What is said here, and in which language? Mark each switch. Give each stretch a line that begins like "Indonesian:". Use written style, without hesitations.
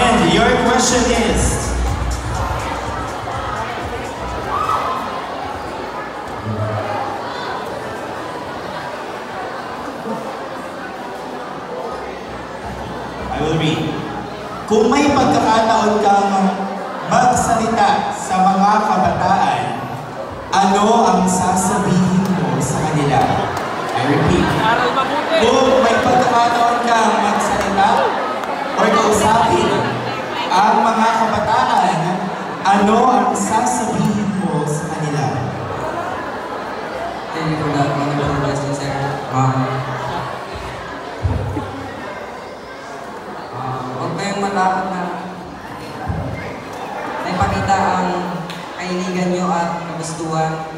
English: Your question is, I will read.
Filipino: Kung may pagkakataon kang magsalita sa mga kabataan, ano ang sasabihin mo sa kanila?
English: I repeat.
Filipino: Kung may pagkakataon kang magsalita o kausapin ang mga kabataan, ano ang sasabihin mo sa kanila?
English: Thank you for that wonderful question, sir.
Filipino: Huwag kayong matakot na ipakita ang kailigan nyo at kagustuhan.